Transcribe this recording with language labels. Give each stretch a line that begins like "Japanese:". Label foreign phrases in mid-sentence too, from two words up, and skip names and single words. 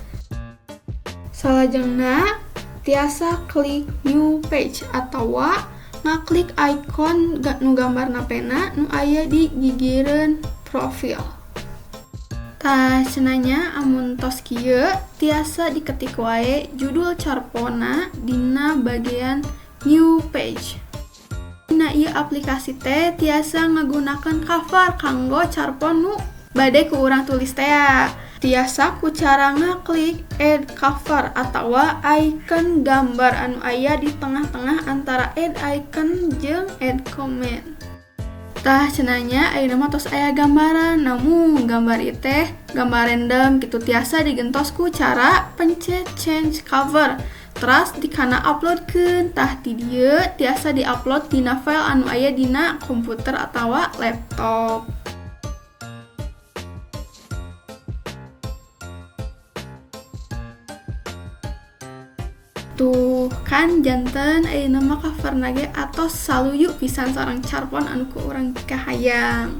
Sundanese: Salajengna tiasa klik
English: new page
Sundanese: atawa ngaklik icon nu gambarna pena nu aya di gigireun profil. Tah cenanya amun tos kieu tiasa diketik wae judul carpona dina bagian
English: new page.
Sundanese: Dina ieu aplikasi teh tiasa ngagunakeun cover kanggo carpon nu bade ku urang tulis teh. Tiasa ku cara ngaklik
English: add cover
Sundanese: atawa icon gambar anu aya di tengah-tengah antara
English: add icon
Sundanese: jeung
English: add comment.
Sundanese: Tah cenanya ayeuna mah tos aya gambaran, namun gambar ieu teh gambar random kitu tiasa digentos ku cara pencet
English: change cover.
Sundanese: Terus dikana uploadkeun. Tah ti dieu tiasa diupload dina file anu aya dina komputer atawa laptop. Tuh kan janten ayeuna mah coverna ge atos saluyu pisan sareng carpon anu ku urang kahayang.